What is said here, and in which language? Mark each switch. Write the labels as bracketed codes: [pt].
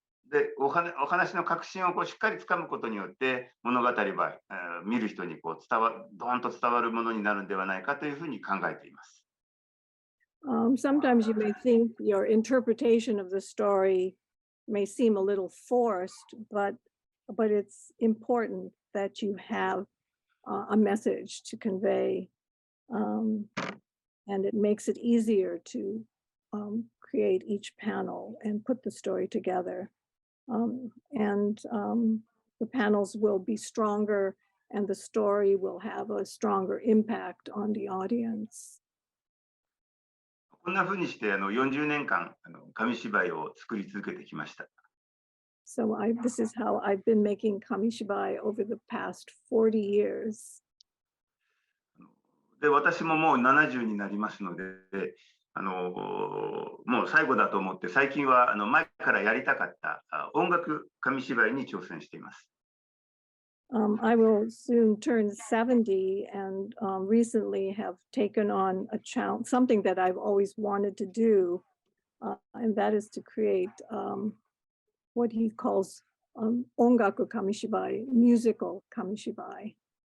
[ja] で、お話の核心をこうしっかりつかむことによって物語は見る人にこうドーンと伝わるものになるんではないかというふうに考えています。 [en] Sometimes you may think your interpretation of the story may seem a little forced, but it's important that you have a message to convey, and it makes it easier to create each panel and put the story together. The panels will be stronger, and the story will have a stronger impact on the audience. [ja] こんなふうにして40年間紙芝居を作り続けてきました。 [en] So this is how I've been making Kamishibai over the past 40 years. [ja] で、私ももう70になりますので、もう最後だと思って、最近は前からやりたかった音楽紙芝居に挑戦しています。 [en] I will soon turn 70 and recently have taken on a challenge, something that I've always wanted to do, and that is to create what he calls ongaku kamishibai, musical kamishibai.